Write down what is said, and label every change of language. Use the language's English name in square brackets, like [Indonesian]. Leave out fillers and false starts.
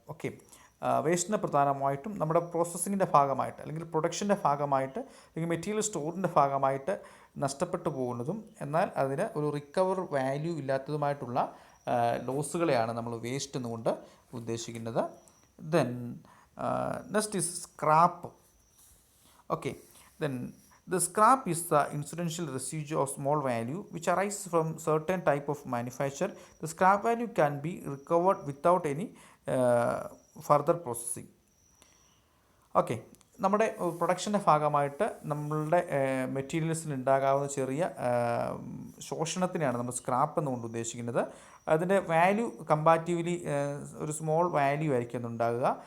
[Malayalam] Okay, വേസ്റ്റിനെ പ്രധാനമായിട്ടും നമ്മുടെ പ്രോസസ്സിങ്ങിൻ്റെ ഭാഗമായിട്ട് അല്ലെങ്കിൽ പ്രൊഡക്ഷൻ്റെ ഭാഗമായിട്ട് അല്ലെങ്കിൽ മെറ്റീരിയൽ സ്റ്റോറിൻ്റെ ഭാഗമായിട്ട് നഷ്ടപ്പെട്ടു പോകുന്നതും എന്നാൽ അതിന് ഒരു റിക്കവർ വാല്യൂ ഇല്ലാത്തതുമായിട്ടുള്ള ലോസുകളെയാണ് നമ്മൾ വേസ്റ്റ് എന്നുകൊണ്ട് ഉദ്ദേശിക്കുന്നത്. [English] Then next is scrap. Okay, then the scrap is the incidental residue of small value which arises from certain type of manufacture. The scrap value can be recovered without any further processing. [Malayalam] Okay, നമ്മുടെ പ്രൊഡക്ഷൻ്റെ ഭാഗമായിട്ട് നമ്മളുടെ മെറ്റീരിയൽസിന് ഉണ്ടാകാവുന്ന ചെറിയ ശോഷണത്തിനെയാണ് നമ്മൾ scrap എന്നുകൊണ്ട് ഉദ്ദേശിക്കുന്നത്. അതിൻ്റെ value comparatively ഒരു സ്മോൾ വാല്യൂ ആയിരിക്കും ഉണ്ടാകുക.